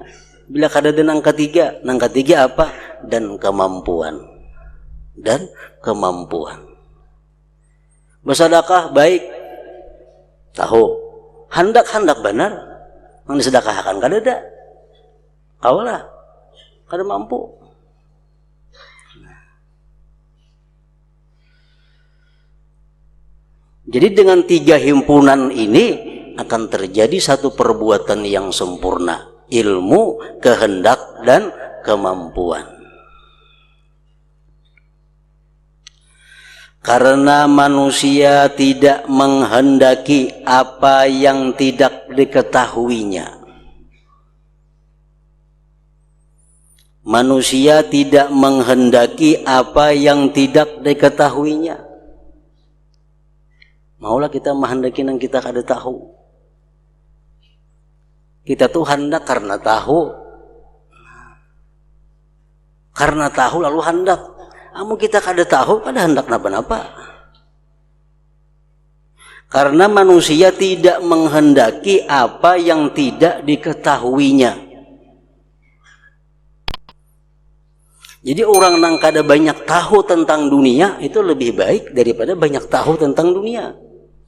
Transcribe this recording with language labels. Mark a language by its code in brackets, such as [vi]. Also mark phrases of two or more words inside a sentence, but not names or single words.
[bjn] Bila kada ada nang ketiga apa? [id] Dan kemampuan. Dan kemampuan. Bersedekah baik, tahu. [bjn] Hendak benar, yang disedekahkan kada ada. Kaulah, kada mampu. [id] Jadi dengan tiga himpunan ini akan terjadi satu perbuatan yang sempurna. Ilmu, kehendak, dan kemampuan. Karena manusia tidak menghendaki apa yang tidak diketahuinya. Manusia tidak menghendaki apa yang tidak diketahuinya. [bjn] Maulah kita menghendaki yang kita kada tahu. Kita tuh hendak karena tahu. Karena tahu lalu hendak. Amu kita kada tahu, kada hendak napa-napa. [id] Karena manusia tidak menghendaki apa yang tidak diketahuinya. [bjn] Jadi orang yang kada banyak tahu tentang dunia itu lebih baik daripada banyak tahu tentang dunia.